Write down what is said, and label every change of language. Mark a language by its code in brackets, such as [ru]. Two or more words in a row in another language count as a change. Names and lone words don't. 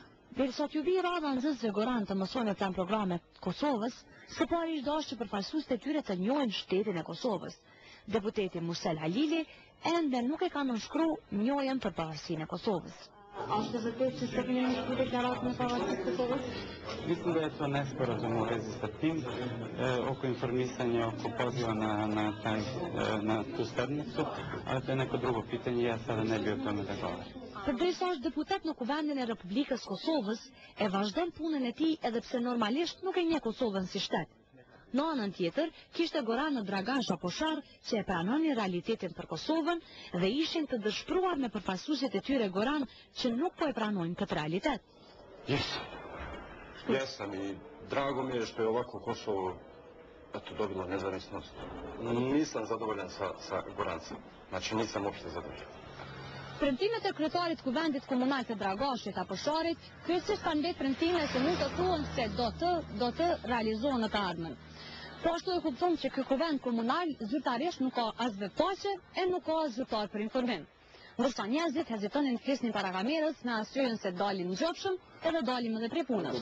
[sq] Derisa t'ju vi rada nxënësve Goran të mësojnë plan programe të Kosovës, së pari ishte dashur që përfaqësuesit e tyre të njohin shtetin e Kosovës. Deputeti Mursel Halili ende nuk e ka nënshkruar njohjen për pavarësinë e Kosovës. Është vërtet që s'e keni nënshkruar deklaratën e pavarësisë të Kosovës? [sr] Mislim da je to nesporazum u vezi sa tim oko informisanja oko poziva na tu sednicu, ali to je neko drugo pitanje, ja sada ne bi o tome da govorim. [sq] Përdrisa është deputet në Kuvendin e Republikës Kosovës, e vazhdon punën e tij edhe pse normalisht nuk e njeh Kosovën si shtet. Në anën tjetër, kishte Goran në Dragan Shaposhar që e pranonin realitetin për Kosovën dhe ishin të dëshpëruar me përfaqësuesit e tyre Goran që nuk po e pranojnë këtë realitet. [sr] Jesam i drago mi je što je ovako Kosovo dobilo nezavisnost. Nisam zadovoljan sa Gorancem. Znači nisam uopšte zadovoljan. [sq] Premtimet e kryetarit Kuvendit Komunal të Dragashit apo Sharit, kryesisht kanë vetë premtime se mund të thuhen se do të realizohen në të ardhmen. Po ashtu e kupton që ky kuvend komunal zyrtarisht nuk ka as veçpaqe e nuk ka as zyrtar për informim. Ndërsa njerëzit hezitonin të flisnin para kamerës me arsyeën se dalin ngjopshëm edhe dalim edhe prej punës.